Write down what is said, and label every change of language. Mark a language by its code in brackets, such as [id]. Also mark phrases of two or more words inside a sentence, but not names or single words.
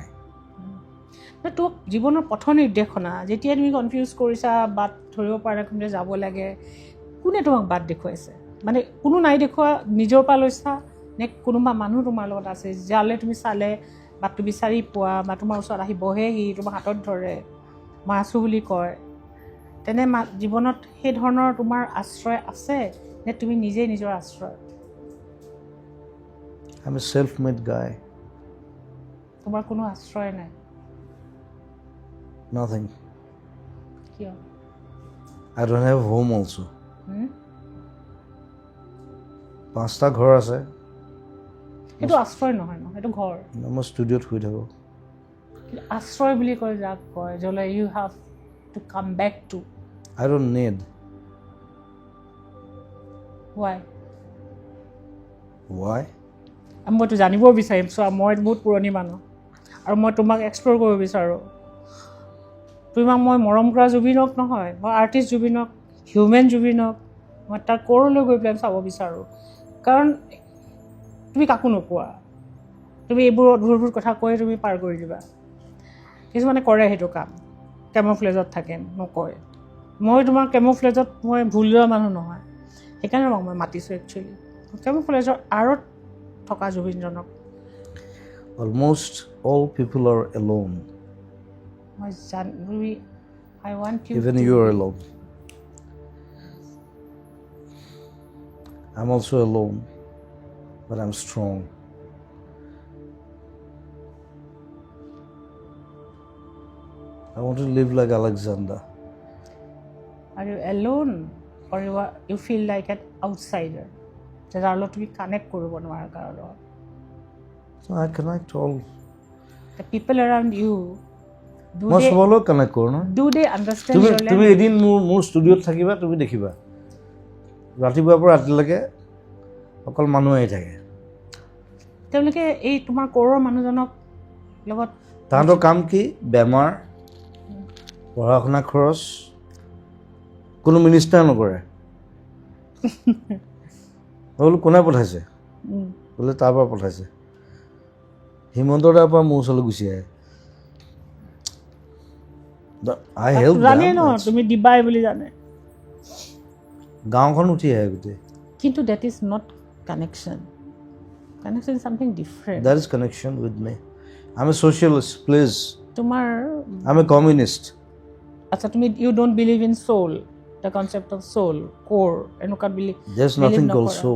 [as] তোক জীৱনৰ পথ নিৰ্দেশনা যেতিয়া তুমি কনফিউজ কৰিছা বাট ধৰিব পৰা কোনে যাব লাগে কোনে তোমাক বাট দেখুৱাইছে মানে কোনো নাই দেখুওৱা নিজৰ পৰা লৈছা নে কোনোবা মানুহ তোমাৰ লগত আছে যালে তুমি চালে বাটটো বিচাৰি পোৱা বা তোমাৰ ওচৰত আহি বহেহি তোমাৰ হাতত ধৰে মই আছোঁ বুলি কয় তেনে জীৱনত সেই ধৰণৰ তোমাৰ আশ্ৰয় আছে নে তুমি নিজেই নিজৰ আশ্ৰয় [en] I am a self made guy [as] তোমাৰ কোনো আশ্ৰয় নাই nothing কিয় [en] I don't have home also [as] 5টা ঘৰ আছে সেইটো আশ্ৰয় নহয় ন সেইটো ঘৰ মই ষ্টুডিঅ'ত শুই থাকোঁ আশ্ৰয় বুলি কয় যাক কয় য'লে [en] you have to come back to I don't need [as] why মইতো জানিব বিচাৰিম চোৱা মই বহুত পুৰণি মানুহ আৰু মই তোমাক এক্সপ্ল'ৰ কৰিব বিচাৰোঁ তোমাক মই মৰম কৰা জুবিনক নহয় মই আৰ্টিষ্ট জুবিনক হিউমেন জুবিনক মই তাৰ ক'ৰলৈ গৈ পেলাই চাব বিচাৰোঁ কাৰণ তুমি কাকো নোকোৱা তুমি এইবোৰ অদ্ভুত কথা কৈ তুমি পাৰ কৰি দিবা কিছুমানে কৰে সেইটো কাম কেমোফ্লেজত থাকে নকয় মই তোমাৰ কেমোফ্লেজত মই ভুল লোৱা মানুহ নহয় সেইকাৰণে মই মাতিছোঁ একচুৱেলি কেমোফ্লেজৰ আঁৰত থকা জুবিনজনক [en] Almost all people are alone. মই I want you Even to you are alone. I'm also alone, but I'm strong. I want to live like Alexander. Are you alone or you feel like an outsider? [as] যাৰ লগত তুমি কানেক্ট কৰিব নোৱাৰা কাৰো লগত [en] So I connect all. The people around you [as] মই সবৰ লগত কানেক্ট কৰোঁ ন [en] do they understand তুমি your তুমি language? [as] এদিন মোৰ ষ্টুডিঅ'ত থাকিবা তুমি দেখিবা ৰাতিপুৱাৰ পৰা ৰাতিলৈকে অকল মানুহ আহি থাকে তেওঁলোকে এই তোমাৰ ক'ৰৰ মানুহজনক লগত তাহাঁতৰ কাম কি বেমাৰ পঢ়া শুনা খৰচ কোনো মিনিষ্টাৰ নকৰে বোলো কোনে পঠাইছে বোলে তাৰ পৰা পঠাইছে হিমন্তৰ তাৰ পৰা মোৰ ওচৰলৈ গুচি আহে [en] I help [as] জানে ন them. তুমি দিবাই বুলি জানে গাঁওখন উঠি আহে গোটেই কিন্তু [en] that is not connection is something different That is connection with me. I'm a socialist, please. তোমাৰ I'm a communist. [as] আচ্ছা তুমি [en] you don't believe in soul the concept of soul core এনেকুৱা There's nothing called soul.